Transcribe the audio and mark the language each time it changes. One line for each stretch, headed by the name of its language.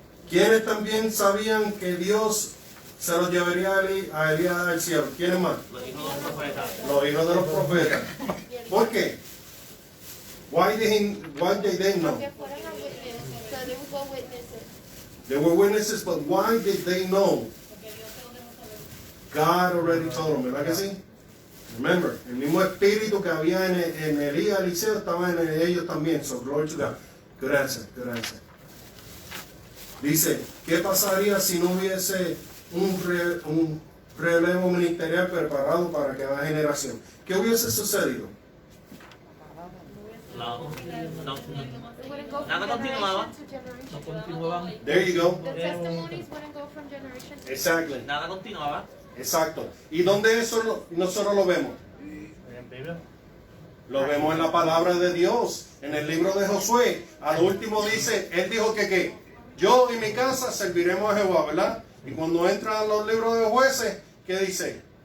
Spanish: ¿Quiénes también sabían que Dios se los llevaría a Elías al cielo? ¿Quiénes más? Los hijos de los profetas. Los hijos de los profetas.
English: ¿Por qué? Why did they know?
Spanish: Que fueron a
English: witness, so they would go witness it. They were witnesses, but why did they know?
Spanish: Porque Dios se lo dejó saber.
English: God already told them,
Spanish: ¿verdad que sí? Remember, el mismo espíritu que había en Elías y Eliseo estaba en ellos también.
English: So glory to God. Good answer.
Spanish: Dice, ¿qué pasaría si no hubiese un relevo ministerial preparado para cada generación? ¿Qué hubiese sucedido?
English: It wouldn't go
Spanish: Nada
English: from
Spanish: continuaba.
English: generation to generation. There you go. The testimonies wouldn't go from generation to Exactly.
Spanish: Nada continuaba. Exacto. ¿Y dónde eso nosotros lo vemos? En Biblia. Lo vemos en la palabra de Dios, en el libro de Josué. Al último dice, él dijo que ¿qué? Yo y mi casa serviremos a Jehová, ¿verdad? Y cuando entran los libros de jueces, ¿qué dice?